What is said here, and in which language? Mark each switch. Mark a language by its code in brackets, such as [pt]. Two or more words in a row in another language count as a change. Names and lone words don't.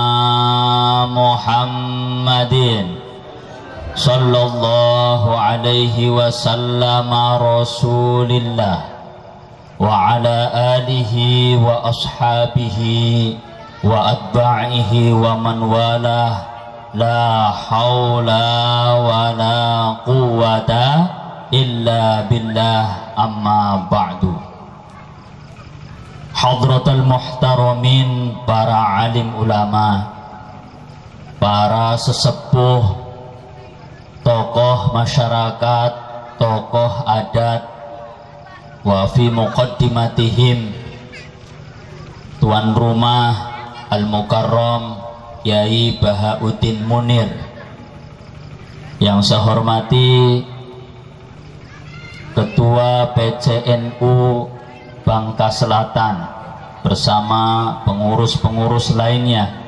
[ar] محمدٍ صلى الله عليه وسلم رسولِ الله وعلى آله وأصحابه وأتباعه ومن والاه لا حول ولا قوة إلا بالله أما بعد. حضرات المحترمين, [id] para alim ulama, para sesepuh, tokoh masyarakat, tokoh adat, [ar] وفي مقدمتهم [id] tuan rumah Al-Mukarram Yai Bahauddin Munir. Yang saya hormati Ketua PCNU Bangka Selatan bersama pengurus-pengurus lainnya,